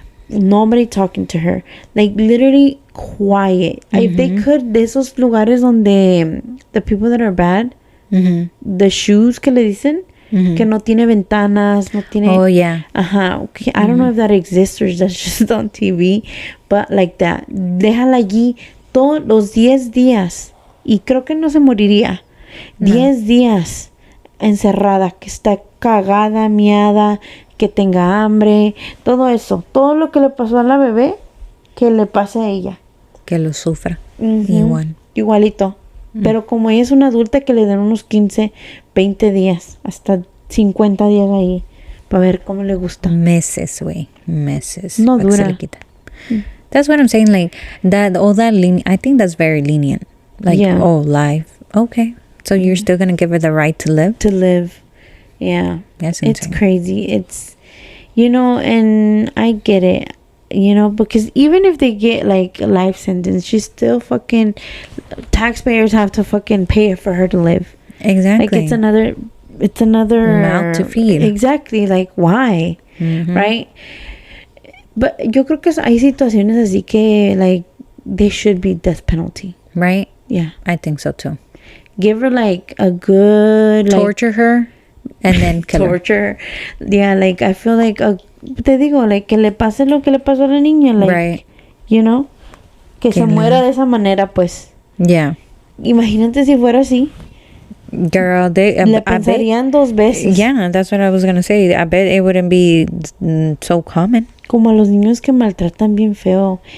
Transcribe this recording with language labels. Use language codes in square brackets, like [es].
[en] Nobody talking to her. Like literally quiet. If they could, [es] de esos lugares donde [en] the people that are bad, the shoes [es] que le dicen, que no tiene ventanas, no tiene. [en] Oh yeah. Okay. I don't know if that exists or that's just on TV, but like that. [es] Déjala allí todos los 10 días y creo que no se moriría. 10 días encerrada, que está cagada, miada, que tenga hambre, todo eso, todo lo que le pasó a la bebé, que le pase a ella. Que lo sufra. Igualito. Pero como ella es una adulta, que le den unos 15, 20 días, hasta 50 días ahí, para ver cómo le gusta. Meses, güey. Meses. No dura. [en] That's what I'm saying, like, I think that's very lenient. Like, life. Okay. So you're still going to give her the right to live? To live. Yeah. That's insane. It's crazy. It's, and I get it, because even if they get like a life sentence, she's still fucking, taxpayers have to fucking pay for her to live. Exactly. Like it's another mouth to feed. Exactly. Like why? Right? But [es] yo creo que hay situaciones así que [en] like they should be death penalty. Right? Yeah. I think so too. Give her like a good torture her and then kill torture her. Yeah, like I feel like [es] te digo, like que le pase lo que le pasó a la niña, like [en] right. [es] Que se muera de esa manera, pues. [en] Yeah. [es] Imagínate si fuera así. [en] Girl, [es] le pensarían dos veces. [en] Yeah, that's what I was gonna say. I bet it wouldn't be so common. [es] Como a los niños que maltratan bien feo.